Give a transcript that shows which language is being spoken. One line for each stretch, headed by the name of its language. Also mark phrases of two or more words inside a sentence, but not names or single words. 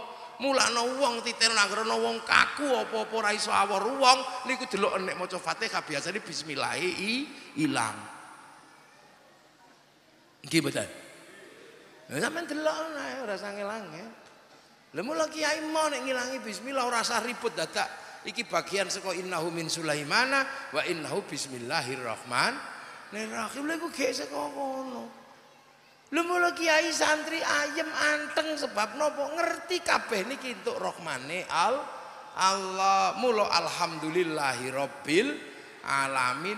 Javanese: Mulane wong titir nanggrono wong kaku apa-apa ora iso awor wong niku delok nek maca Fatihah biasane bismillah ilang. Nggih mboten. Lah sampean delok ora usah ngelang. Lah mula kiai mau nek ngilangi bismillah ora usah ribut dadak. Iki bagian saka
Arabic: إنه من سليمان وإنه بسم الله الرحمن الرحيم.
Javanese: Lha iku gek saka kono. Lha mula kiai santri ayem anteng sebab napa ngerti kabeh niki entuk rahmane Allah.
Arabic: Mula الحمد لله رب العالمين.